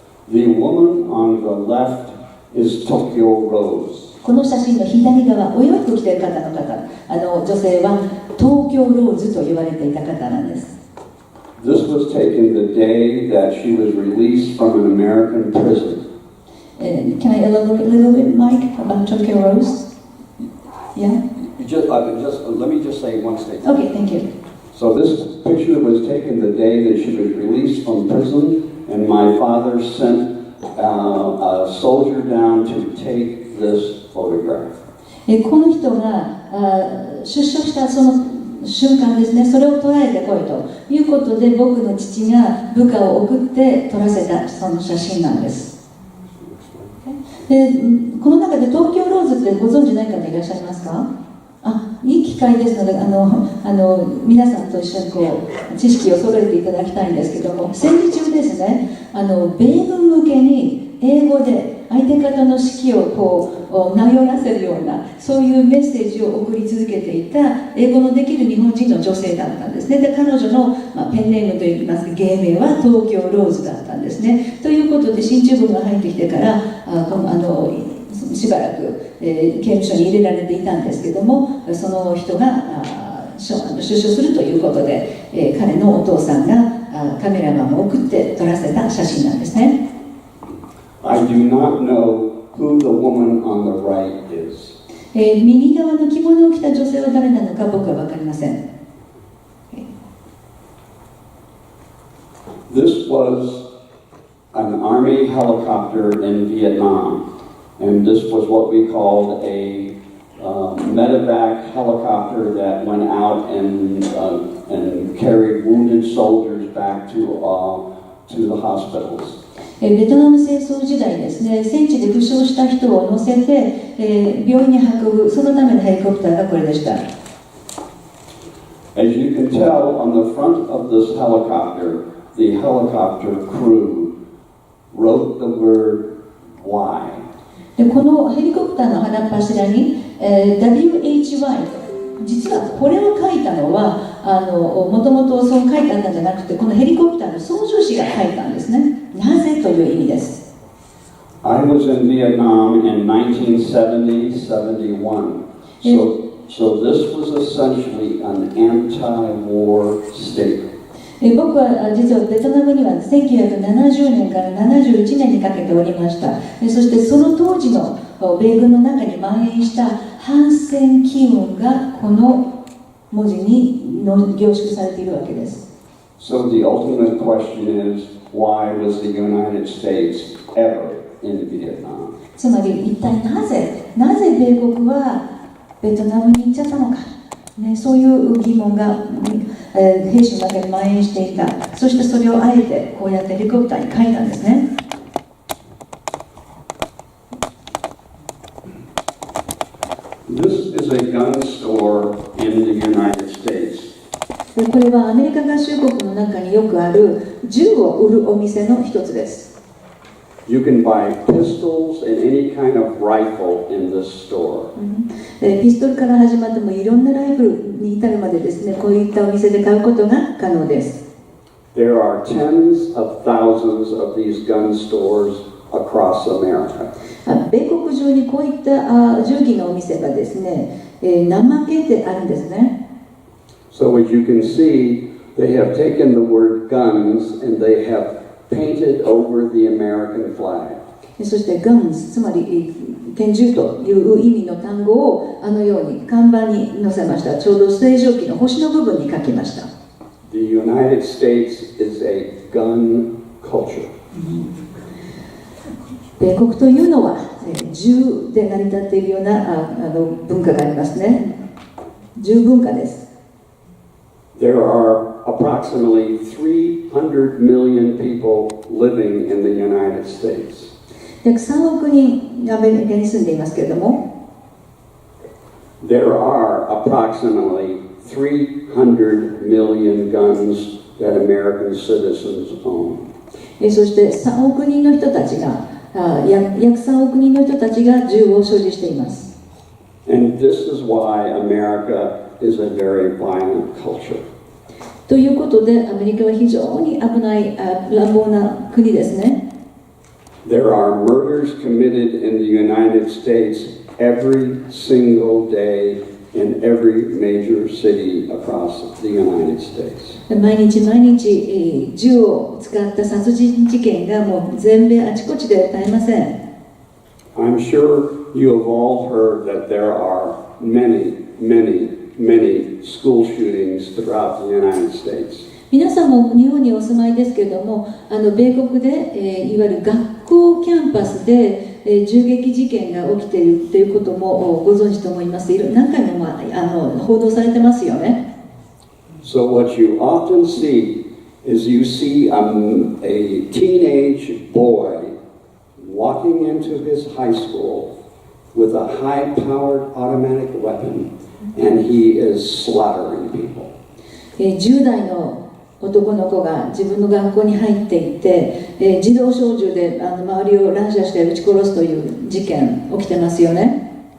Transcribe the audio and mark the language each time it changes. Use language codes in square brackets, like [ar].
[en] The woman on the left is Tokyo Rose. [ja] この写真の左側、お洋服着ている方の方、女性は東京ローズと言われていた方なんです。 [en] This was taken the day that she was released from an American prison. Can I elaborate a little bit, Mike, about Tokyo Rose? Yeah? Let me just say one statement. Okay, thank you. So this picture was taken the day that she was released from prison, and my father sent a soldier down to take this photograph. [ja] この人が出所したその瞬間ですね、それを捉えてこいということで僕の父が部下を送って撮らせたその写真なんです。でこの中で東京ローズってご存知ない方いらっしゃいますか？いい機会ですので皆さんと一緒に知識を揃えていただきたいんですけども、戦時中ですね、米軍向けに英語で相手方の士気を名寄らせるようなそういうメッセージを送り続けていた英語のできる日本人の女性だったんですね。で彼女の、ペンネームといいますか芸名は東京ローズだったんですね。ということで進駐軍が入ってきてからしばらく、刑務所に入れられていたんですけども、その人が出所するということで、彼のお父さんがカメラマンを送って撮らせた写真なんですね。 [en] I do not know who the woman on the right is. [ja] 右側の着物を着た女性は誰なのか僕は分かりません。 [en] This was an army helicopter in Vietnam, and this was what we called a medevac helicopter that went out and carried wounded soldiers back to the hospitals. [ja] ベトナム戦争時代ですね、戦地で負傷した人を乗せて、病院に運ぶそのためのヘリコプターがこれでした。 [en] As you can tell, on the front of this helicopter, the helicopter crew wrote the word Y. [ja] でこのヘリコプターの鼻っ柱に、WHY 実はこれを書いたのはもともとそう書いてあったんじゃなくて、このヘリコプターの操縦士が書いたんですね。なぜという意味です。 [en] I was in Vietnam in 1970-71. So this was essentially an anti-war state. [ja] 僕は実はベトナムには1970年から71年にかけておりました。そしてその当時の米軍の中に蔓延した反戦機運がこの文字に凝縮されているわけです。 [en] So the ultimate question is, why was the United States ever in Vietnam. [ja] つまり一体なぜ米国はベトナムに行っちゃったのか、ね、そういう疑問が、兵士の中に蔓延していた。そしてそれをあえてこうやってヘリコプターに書いたんですね。 [en] This is a gun store in the United States. [ja] でこれはアメリカ合衆国の中によくある銃を売るお店の一つです。 [en] You can buy pistols and any kind of rifle in this store. [ja] ピストルから始まってもいろんなライフルに至るまでですね、こういったお店で買うことが可能です。 [en] There are tens of thousands of these gun stores across America. [ja] 米国中にこういった銃器のお店がですね、何万件ってあるんですね。 [en] So as you can see, they have taken the word guns and they have painted over the American flag. [ja] そして guns、つまり拳銃という意味の単語をあのように看板に載せました。ちょうど星条旗の星の部分に書きました。 [en] The United States is a gun culture. [ja] 米国というのは銃で成り立っているような文化がありますね。銃文化です。 [en] There are approximately 300 million people living in the United States. [ja] 約3億人アメリカに住んでいますけれども、 [en] There are approximately 300 million guns that American citizens own. [ja] そして3億人の人たちが約3億人の人たちが銃を所持しています。 [en] And this is why America is a very violent culture. [ja] ということで、アメリカは非常に危ない乱暴な国ですね。 [en] There are murders committed in the United States every single day in every major city across the United States. [ja] 毎日、銃を使った殺人事件がもう全米あちこちで絶えません。 [en] I'm sure you have all heard that there are many school shootings throughout the United States. [ja] 皆さんも日本にお住まいですけれども、米国で、いわゆる学校キャンパスで、銃撃事件が起きているということもご存知と思います。何回も、報道されてますよね。 [en] So what you often see is you see a teenage boy walking into his high school with a high-powered automatic weapon, and he is slaughtering people. [ja] 10代の男の子が自分の学校に入っていって、自動小銃で周りを乱射して撃ち殺すという事件起きてますよね。